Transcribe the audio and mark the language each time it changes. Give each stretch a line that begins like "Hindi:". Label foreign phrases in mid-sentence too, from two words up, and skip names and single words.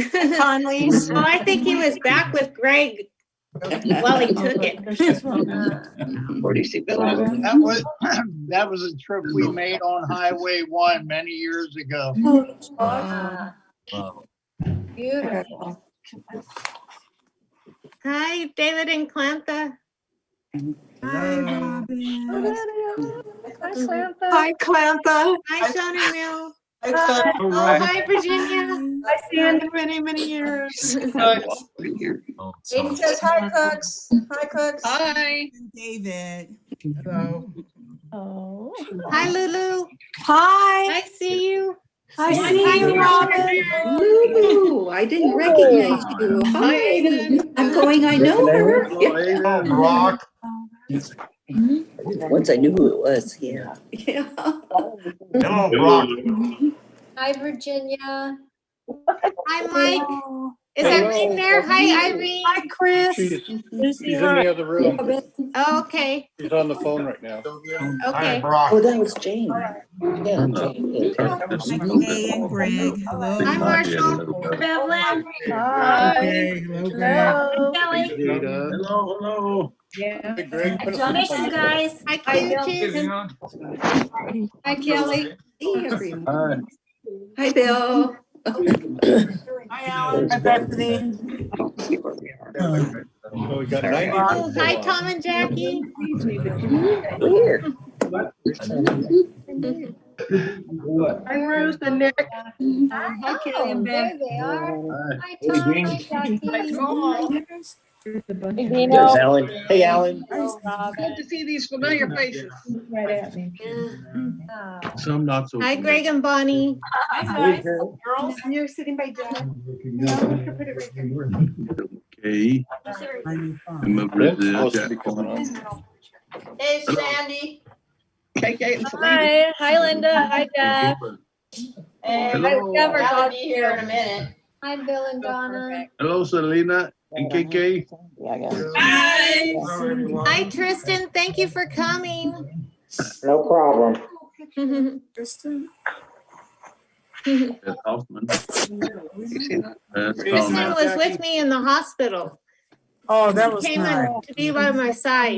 English: Conley's. Oh, I think he was back with Greg while he took it. Where do you see Bill? That was a trip we made on Highway 1 many years ago. Ah, beautiful. Hi, David and Clantha. Hi, Hi, Clantha. Hi, Shoni Mill. Hi. Oh, hi, Virginia. Hi, Sandy. Many, many years. Aiden says hi, Cooks. Hi, Cooks. Hi. David. Hello. Oh. Hi, Lulu. Hi. I see you. I see you, Robin. Lulu, I didn't recognize you. Hi. I'm going, I know her. Rock. Once I knew who it was, yeah. Yeah. Hello, Rock. Hi, Virginia. Hi, Mike. Is Irene there? Hi, Irene. Hi, Chris. She's in the other room. Oh, okay. She's on the phone right now. Okay. Oh, that was Jane. Yeah, Jane. Hey, and Greg. Hello. Hi, Marshall. Bevelyn. Hey, hello, Greg. Kelly. Hello. Yeah. Hey, Greg. Miss you guys. Hi, Q-Tip. Hi, Kelly. Hey, everyone. Hi. Hi, Bill. Hi, Alan. Hi, Bethany. I don't see where we are. So we got 90 Oh, hi, people Tom and Jackie. Weird. Hi, Rose and Nick. Hi, Kelly and Ben. There they are. Hi, Tom. Hi, Jackie. Hey, There's Dino. Alan. Hey, Alan. Good to see these familiar faces. Right at me. Some not so. Hi, Greg and Bonnie. Hi, guys. Girls. And you're sitting by Dad. Okay. I'm a Brazil. Hey, Sandy. KK. Hi, Linda. Hi, Dad. And Hello. I'll be here in a minute. Hi, Bill and Donna. Hello, Selena and KK. Hi. Hi, Tristan. Thank you for coming. No problem. Kristen. That's Hoffman. That's Tristan Hoffman. was with me in the hospital. Oh, that was Came nice. in to be by my side.